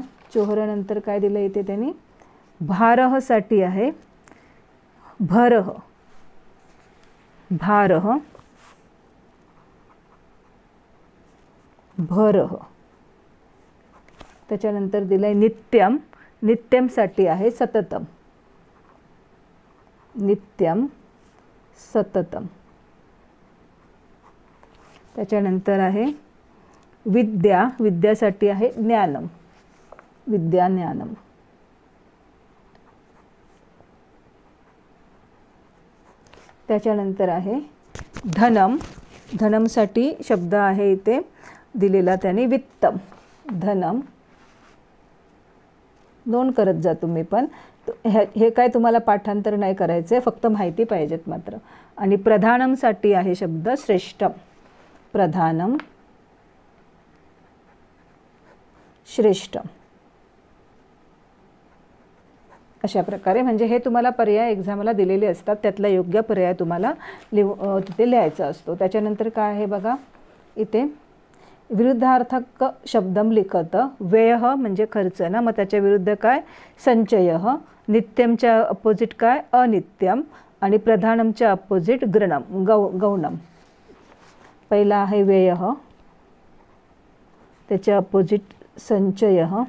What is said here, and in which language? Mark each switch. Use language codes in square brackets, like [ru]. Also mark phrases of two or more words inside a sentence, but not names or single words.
[mr] चोहरानंतर काय दिलं इथे त्यांनी, भारहसाठी आहे भरह. [sa] भारह भरह. [mr] त्याच्यानंतर दिलं आहे नित्यम. नित्यमसाठी आहे सततम. [sa] नित्यम सततम. [mr] त्याच्यानंतर आहे विद्या. विद्यासाठी आहे ज्ञानम. [sa] विद्या ज्ञानम. [mr] त्याच्यानंतर आहे धनम. धनमसाठी शब्द आहे इथे दिलेला त्याने वित्तम. धनम. नोंद करत जा तुम्ही पण. हे काय तुम्हाला पाठांतर नाही करायचं आहे, फक्त माहिती पाहिजेत मात्र. आणि प्रधानमसाठी आहे शब्द श्रेष्ठम. [sa] प्रधानम श्रेष्ठम. [mr] अशा प्रकारे म्हणजे हे तुम्हाला पर्याय एक्झामला दिलेले असतात, त्यातला योग्य पर्याय तुम्हाला तिथे लिहायचा असतो. त्याच्यानंतर काय आहे बघा इथे, [sa] विरुद्धार्थक शब्दम लिखत. [mr] व्यय म्हणजे खर्च ना, मग त्याच्या विरुद्ध काय संचय. नित्यमच्या अपोजिट काय अनित्यम, आणि प्रधानमच्या अपोजिट गौणम. पहिला आहे व्यय, त्याच्या अपोजिट संचय.